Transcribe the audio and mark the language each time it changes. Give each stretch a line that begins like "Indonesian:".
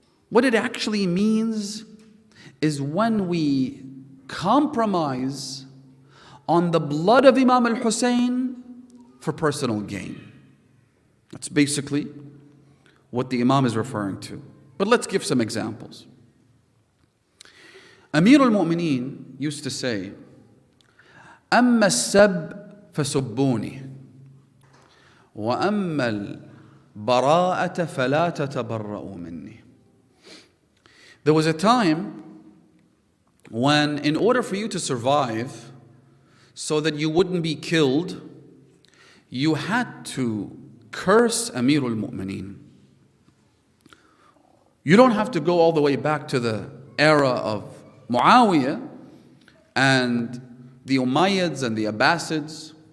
English: What it actually means is when we compromise on the blood of Imam al-Husain for personal gain. That's basically what the Imam is referring to. But let's give some examples. Amir al-Mu'mineen used to say,
Arabic: أما السب فسبوني وأما البراءة فلا تتبرؤوا مني.
English: There was a time when, in order for you to survive, so that you wouldn't be killed, you had to curse Amir al-Mu'mineen. You don't have to go all the way back to the era of Muawiyah and the Umayyads and the Abbasids.